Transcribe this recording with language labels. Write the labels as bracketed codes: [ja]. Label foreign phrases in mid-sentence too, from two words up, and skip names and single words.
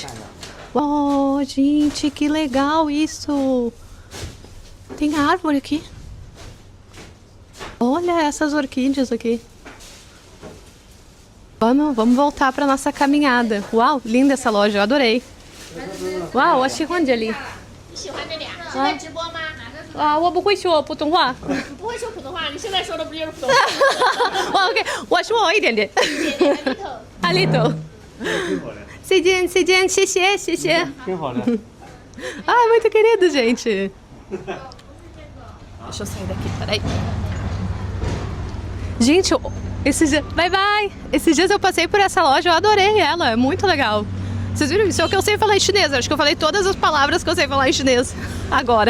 [pt] Oh, gente, que legal isso! Tem árvore aqui. Olha essas orquídeas aqui. Vamos voltar para nossa caminhada. Uau, linda essa loja, eu adorei. Uau, eu [zh] 喜欢这里. 喜欢这俩，现在直播吗？我不会说普通话。不会说普通话，你现在说的不就是普通话？ OK， 我说一点点。 [en] a little。 [zh] 再见，谢谢。挺好的。 [pt] Ai, muito querido, gente. Deixa eu sair daqui, peraí. Gente, esses dias... Bye. Esses dias eu passei por essa loja, eu adorei ela, é muito legal. Vocês viram? Isso é o que eu sei falar em chinês. Acho que eu falei todas as palavras que eu sei falar em chinês agora.